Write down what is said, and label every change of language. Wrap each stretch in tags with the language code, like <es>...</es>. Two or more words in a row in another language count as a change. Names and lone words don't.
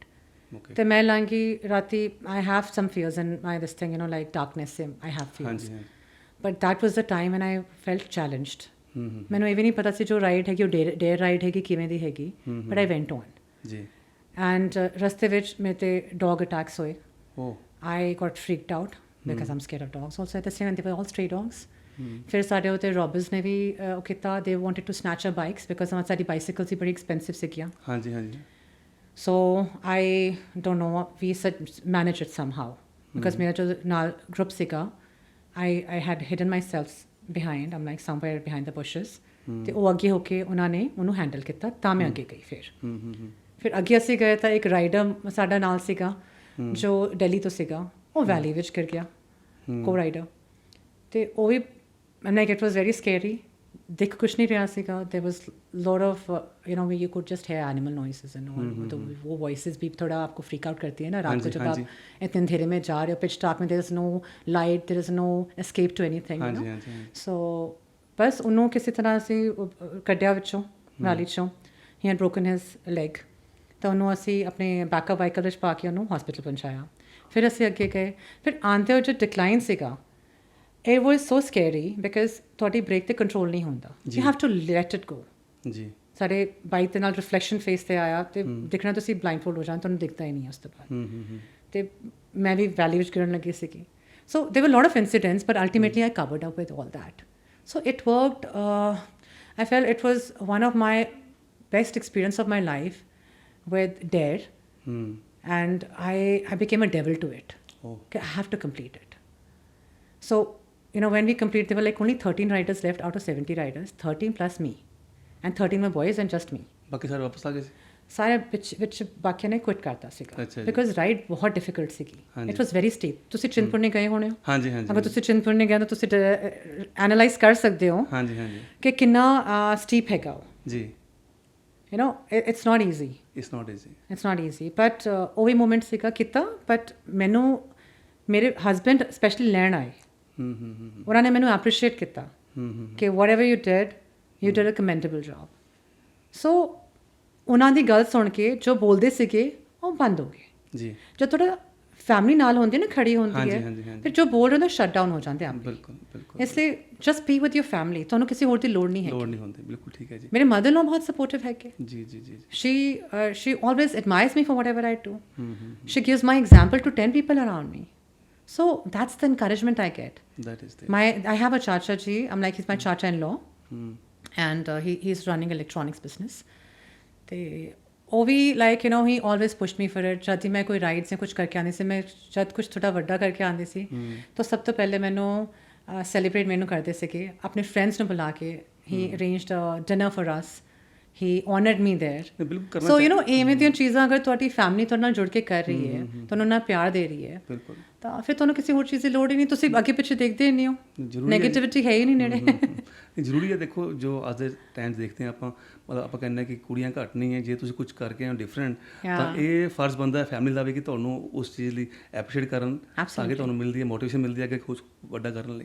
<pa>ਅਤੇ ਮੈਂ ਲਾਂਗੀ ਰਾਤੀ,</pa> <en>I have some fears in my this thing, like darkness, I have fears, but that was the time when I felt challenged.</en> <pa>ਮੈਨੂੰ ਇਹ ਵੀ ਨਹੀਂ ਪਤਾ ਸੀ ਜੋ ਰਾਈਡ ਹੈਗੀ ਉਹ ਡੇਅਰ ਰਾਈਡ ਹੈਗੀ, ਕਿਵੇਂ ਦੀ ਹੈਗੀ,</pa> <en>But I went on.</en> <pa>ਜੀ। ਐਂਡ ਰਸਤੇ ਵਿੱਚ ਮੇਰੇ 'ਤੇ</pa> <en>dog attacks</en> <pa>ਹੋਏ।</pa> <en>I got freaked out because I'm scared of dogs also at the same time. They were all stray dogs.</en> <pa>ਫਿਰ ਸਾਡੇ ਉੱਤੇ ਰੋਬਰਸ ਨੇ ਵੀ ਉਹ ਕੀਤਾ,</pa> <en>they wanted to snatch a bikes because</en> <pa>ਸਾਡੀ ਬਾਈਸਾਈਕਲ ਸੀ ਬੜੀ ਐਕਸਪੈਂਸਿਵ ਸੀਗੀਆਂ. ਹਾਂਜੀ ਹਾਂਜੀ.</pa> <en>So I don't know, we managed it somehow because</en> <pa>ਮੇਰਾ ਜੋ ਨਾਲ group ਸੀਗਾ,</pa> <en>I had hidden myself behind, I'm like somewhere behind the bushes.</en> <pa>ਤੇ ਉਹ ਅੱਗੇ ਹੋ ਕੇ ਉਹਨਾਂ ਨੇ ਉਹਨੂੰ ਹੈਂਡਲ ਕੀਤਾ ਤਾਂ ਮੈਂ ਅੱਗੇ ਗਈ. ਫਿਰ ਅੱਗੇ ਅਸੀਂ ਗਏ ਤਾਂ ਇੱਕ ਰਾਈਡਰ ਸਾਡਾ ਨਾਲ ਸੀਗਾ ਜੋ ਦਿੱਲੀ ਤੋਂ ਸੀਗਾ, ਉਹ ਵੈਲੀ ਵਿੱਚ ਗਿਰ ਗਿਆ, ਕੋ ਰਾਈਡਰ. ਤੇ ਉਹ ਵੀ</pa> <en>like it was very scary.</en> <pa>ਦਿਖ ਕੁਛ ਨਹੀਂ ਰਿਹਾ ਸੀਗਾ.</pa> <en>there was lot of you could just hear animal noises and all.</en> <hi>तो वो वॉइसेस भी थोड़ा आपको</hi> <en>freak out</en> <hi>करती है ना रात को, जब आप इतने अंधेरे में जा रहे हो,</hi> <en>pitch dark</en> <hi>में,</hi> <en>there is no light, there is no escape to anything, you know.</en> <pa>So बस ਉਹਨੂੰ ਕਿਸੇ ਤਰ੍ਹਾਂ ਅਸੀਂ ਕੱਢਿਆ ਵਿੱਚੋਂ, ਵੈਲੀ 'ਚੋਂ.</pa> <en>he had broken his leg.</en> <pa>ਤਾਂ ਉਹਨੂੰ ਅਸੀਂ ਆਪਣੇ</pa> <en>backup vehicle</en> <pa>ਵਿੱਚ ਪਾ ਕੇ ਉਹਨੂੰ ਹਸਪੀਟਲ ਪਹੁੰਚਾਇਆ. ਫਿਰ ਅਸੀਂ ਅੱਗੇ ਗਏ. ਫਿਰ ਆਉਂਦੇ ਹੋਏ ਜੋ ਡਿਕਲਾਈਨ ਸੀਗਾ,</pa> <en>it was so scary because</en> <pa>ਤੁਹਾਡੀ ਬ੍ਰੇਕ 'ਤੇ ਕੰਟਰੋਲ ਨਹੀਂ ਹੁੰਦਾ.</pa> <en>you have to let it go.</en> <pa>ਜੀ. ਸਾਡੇ ਬਾਈਕ ਦੇ ਨਾਲ ਰਿਫਲੈਕਸ਼ਨ ਫੇਸ 'ਤੇ ਆਇਆ ਅਤੇ ਦਿਖਣਾ, ਤੁਸੀਂ ਬਲਾਈਂਡਫੋਲਡ ਹੋ ਜਾਣ, ਤੁਹਾਨੂੰ ਦਿਖਦਾ ਹੀ ਨਹੀਂ ਉਸ ਤੋਂ ਬਾਅਦ. ਅਤੇ ਮੈਂ ਵੀ ਵੈਲੀ ਵਿੱਚ ਗਿਰਨ ਲੱਗੀ ਸੀਗੀ.</pa> <en>ਸੋ there were a lot of incidents, but ultimately I covered up with all that. So it worked. I felt it was one of my best experience of my life with DARE. And I became a devil to it. Okay, I have to complete it. So when we completed, there were like only 13 riders left out of 70 riders, 13 plus me, and 13 were boys and just me.</en> <pa>ਬਾਕੀ ਸਾਰੇ ਵਾਪਸ ਆ ਗਏ ਸੀ? ਸਾਰੇ ਵਿੱਚ ਬਾਕੀਆਂ ਨੇ ਕੁਇਟ ਕਰਤਾ ਸੀਗਾ ਬਿਕਾਜ਼ ਰਾਈਡ ਬਹੁਤ ਡਿਫਿਕਲਟ ਸੀਗੀ.</pa> <en>it was very steep.</en> <pa>ਤੁਸੀਂ ਚਿੰਤਪੁਰਨੀ ਗਏ ਹੋਣੇ ਹੋ? ਹਾਂਜੀ ਹਾਂਜੀ. ਅਗਰ ਤੁਸੀਂ ਚਿੰਤਪੁਰਨੀ ਗਏ ਤਾਂ ਤੁਸੀਂ ਐਨਾਲਾਈਜ਼ ਕਰ ਸਕਦੇ ਹੋ ਹਾਂਜੀ ਹਾਂਜੀ ਕਿ ਕਿੰਨਾ ਸਟੀਪ ਹੈਗਾ ਉਹ ਜੀ.</pa> <en>it's not easy. It's not easy.</en> <pa>But ਉਹ ਵੀ ਮੂਮੈਂਟ ਸੀਗਾ ਕੀਤਾ. ਬਟ ਮੈਨੂੰ ਮੇਰੇ ਹਸਬੈਂਡ ਸਪੈਸ਼ਲੀ ਲੈਣ ਆਏ. ਉਹਨਾਂ ਨੇ ਮੈਨੂੰ ਐਪਰੀਸ਼ੀਏਟ ਕੀਤਾ ਕਿ</pa> <en>whatever you did a commendable job.</en> <pa>So ਉਹਨਾਂ ਦੀ ਗੱਲ ਸੁਣ ਕੇ ਜੋ ਬੋਲਦੇ ਸੀਗੇ ਉਹ ਬੰਦ ਹੋ ਗਏ ਜੀ. ਜਦ ਤੁਹਾਡਾ ਫੈਮਿਲੀ ਨਾਲ ਹੁੰਦੀ ਨਾ, ਖੜੀ ਹੁੰਦੀ ਹੈ, ਫਿਰ ਜੋ ਬੋਲ ਰਹੇ ਨੇ</pa> <en>shut down</en> <pa>ਹੋ ਜਾਂਦੇ ਆਪ. ਬਿਲਕੁਲ ਬਿਲਕੁਲ. ਇਸ ਲਈ</pa> <en>just be with your family.</en> <pa>ਤੁਹਾਨੂੰ ਕਿਸੇ ਹੋਰ ਦੀ ਲੋੜ ਨਹੀਂ ਹੈ. ਲੋੜ ਨਹੀਂ ਹੁੰਦੀ. ਬਿਲਕੁਲ ਠੀਕ ਹੈ ਜੀ. ਮੇਰੇ ਮਦਰ ਨੂੰ ਬਹੁਤ ਸਪੋਰਟਿਵ ਹੈਗੇ ਜੀ ਜੀ ਜੀ.</pa> <en>she always admires me for whatever I do. She gives my example to 10 people around me. So that's the encouragement I get. That is there. I have a</en> <pa>ਚਾਚਾ ਜੀ.</pa> <en>I'm like, he's my chacha-in-law. And he's running electronics business.</en> <pa>ਤੇ ਉਹ ਵੀ</pa> <en>like he always pushed me for it.</en> <pa>ਜਦ ਹੀ ਮੈਂ ਕੋਈ ਰਾਈਡਸ ਜਾਂ ਕੁਛ ਕਰਕੇ ਆਉਂਦੀ ਸੀ, ਮੈਂ ਜਦ ਕੁਛ ਥੋੜ੍ਹਾ ਵੱਡਾ ਕਰਕੇ ਆਉਂਦੀ ਸੀ ਤਾਂ ਸਭ ਤੋਂ ਪਹਿਲੇ ਮੈਨੂੰ ਸੈਲੀਬ੍ਰੇਟ ਮੈਨੂੰ ਕਰਦੇ ਸੀਗੇ ਆਪਣੇ ਫਰੈਂਡਸ ਨੂੰ ਬੁਲਾ ਕੇ.</pa> <en>he arranged dinner for us. he honored me there.</en> <pa>So ਇਵੇਂ ਦੀਆਂ ਚੀਜ਼ਾਂ ਅਗਰ ਤੁਹਾਡੀ ਫੈਮਿਲੀ ਤੁਹਾਡੇ ਨਾਲ ਜੁੜ ਕੇ ਕਰ ਰਹੀ ਹੈ, ਤੁਹਾਨੂੰ ਨਾਲ ਪਿਆਰ ਦੇ ਰਹੀ ਹੈ, ਤਾਂ ਫਿਰ ਤੁਹਾਨੂੰ ਕਿਸੇ ਹੋਰ ਚੀਜ਼ ਦੀ ਲੋੜ ਹੀ ਨਹੀਂ. ਤੁਸੀਂ ਅੱਗੇ ਪਿੱਛੇ ਦੇਖਦੇ ਹੀ ਨਹੀਂ ਹੋ. ਨੈਗੇਟਿਵਿਟੀ ਹੈ ਹੀ ਨਹੀਂ ਨੇੜੇ. ਜ਼ਰੂਰੀ ਹੈ. ਦੇਖੋ ਜੋ ਅੱਜ ਦੇ ਟਾਈਮ 'ਚ ਦੇਖਦੇ ਹਾਂ ਆਪਾਂ, ਮਤਲਬ ਆਪਾਂ ਕਹਿੰਦੇ ਕਿ ਕੁੜੀਆਂ ਘੱਟ ਨਹੀਂ ਹੈ. ਜੇ ਤੁਸੀਂ ਕੁਝ ਕਰਕੇ ਆਓ ਡਿਫਰੈਂਟ, ਤਾਂ ਇਹ ਫਰਜ਼ ਬਣਦਾ ਹੈ ਫੈਮਿਲੀ ਦਾ ਵੀ ਕਿ ਤੁਹਾਨੂੰ ਉਸ ਚੀਜ਼ ਲਈ ਐਪਰੀਸ਼ੀਏਟ ਕਰਨ, ਤਾਂ ਕਿ ਤੁਹਾਨੂੰ ਮਿਲਦੀ ਹੈ ਮੋਟੀਵੇਸ਼ਨ ਮਿਲਦੀ ਹੈ ਕਿ ਕੁਝ ਵੱਡਾ ਕਰਨ ਲਈ.</pa>